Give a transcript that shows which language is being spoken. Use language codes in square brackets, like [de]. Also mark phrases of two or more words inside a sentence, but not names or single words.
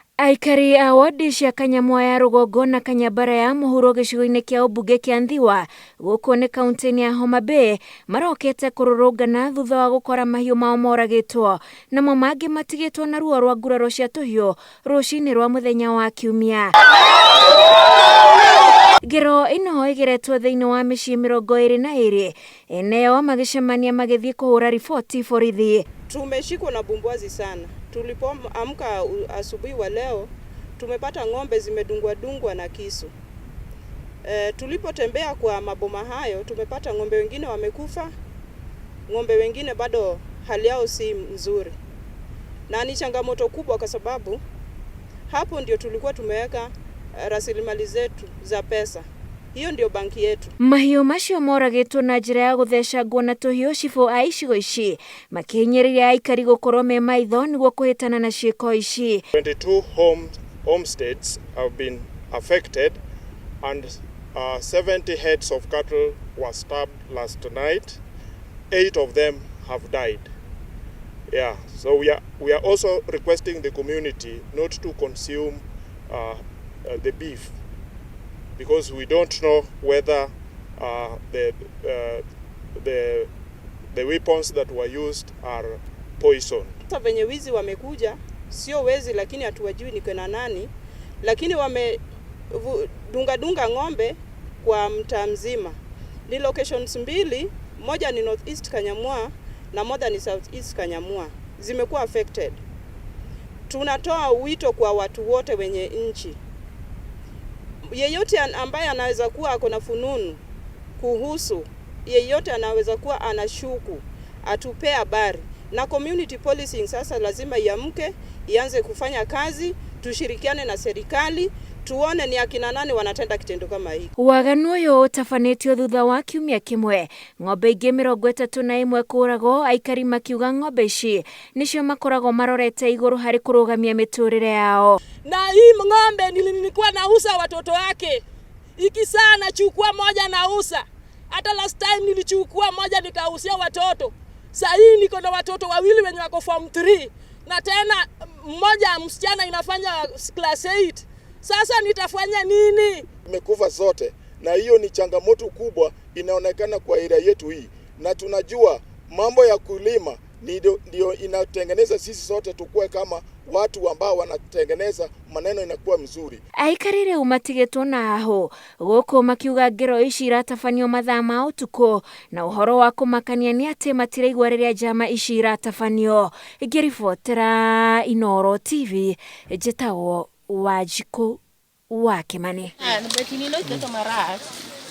[ki] Aikari a wadi cia Kanyamwa ya Rugongo na Kanyabara ya mũhuro gĩcigo-inĩ kĩa ũmbunge kĩa Ndhiwa gũkũ nĩ kaunti-inĩ ya Homa Bay marokete kũrũrũngana thutha wa gũkora mahiũ mao moragĩtwo, namo mangĩ matigĩtwo na ruo rwa nguraro cia tũhiũ rũcinĩ rwa mũthenya wa Kiumia. Ngero ĩno ĩgeretwo thĩinĩ wa mĩciĩ 22 eneo magĩcemania magĩthiĩ kũhũra riboti borithi. [sw] Tumeshikwa na bumbwazi sana. Tulipoamka asubuhi wa leo tumepata ng'ombe zimedungwa na kisu. Tulipotembea kwa maboma hayo tumepata ng'ombe wengine wamekufa, ng'ombe wengine bado hali yao si nzuri. Na ni changamoto kubwa kwa sababu hapo ndio tulikuwa tumeweka rasilimali zetu za pesa. Hiyo ndio banki yetu. [ki] Mahiũ macio moragĩtwo na njĩra ya gũthecangwo na tũhiũ cibũ a icigo ici makĩhinyĩrĩria aikari gũkorwo me maitho nĩguo kũhĩtana na ciĩko ici. [en] 22 homesteads have been affected and 70 heads of cattle were stabbed last night. 8 of them have died. Yeah, so we are also requesting the community not to consume the beef, because we don't know whether the weapons that were used are poison. [sw] Sasa venye wizi wamekuja, sio wezi lakini hatuwajui ni kina nani, lakini dunga ng'ombe kwa mtaa mzima. Ni locations mbili, moja ni Northeast Kanyamwa na moja ni Southeast Kanyamwa. Zimekuwa affected. Tunatoa wito kwa watu wote wenye nchi. Yeyote ambaye anaweza kuwa ako na fununu kuhusu, yeyote anaweza kuwa anashuku, atupe habari. Na [en] community policing [sw] sasa lazima iamke, ianze kufanya kazi, tushirikiane na serikali, tuone ni akina nani wanatenda kitendo kama hiki. [ki] Waganu ũyũ ũtabanĩtio thutha wa kiumia kĩmwe, ng'ombe ingĩ 31 kũragwo, aikari makiuga ng'ombe ici nĩcio makoragwo marorete igũrũ harĩ kũrũgamia mĩtũrĩre yao. [sw] Na hii ng'ombe nilikuwa nauza watoto wake. Iki saa nachukua moja nauza. Hata [en] last time [sw] nilichukua moja nikauzia watoto. Sasa hii niko na watoto wawili wenye wako form 3 na tena mmoja msichana inafanya class 8. Sasa nitafanya nini? Imekufa zote, na hiyo ni changamoto kubwa inaonekana kwa area yetu hii, na tunajua mambo ya kulima ndio inatengeneza sisi sote tukue kama watu ambao wanatengeneza maneno inakuwa mzuri. [ki] Aikari rĩu matigĩtwo na hahũ gũkũ makiuga ngero ici iratabanio mathaa ma ũtukũ, na ũhoro wa kũmakania nĩ atĩ matiraigua rĩrĩa njama ici iratabanio. Ngĩribotera Inooro TV, njĩtagwo Wanjikũ wa Kimani.